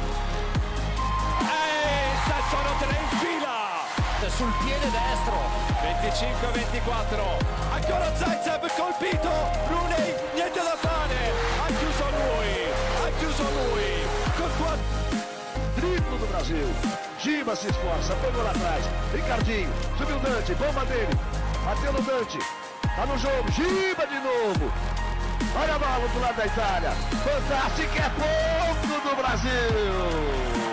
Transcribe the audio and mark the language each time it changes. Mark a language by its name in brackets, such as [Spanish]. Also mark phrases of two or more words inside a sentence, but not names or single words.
[Italian] Sono 3 in fila sul piede destro, 25-24, ancora Zaitsev colpito, Rooney niente da fare, ha chiuso lui con 4. [Portuguese] Triplo do Brasil. Giba se esforça, pegou lá atrás. Ricardinho, subiu o Dante, bomba dele. Bateu no Dante. Tá no jogo, Giba de novo. Olha a bola do lado da Itália. Fantástico, é ponto do Brasil.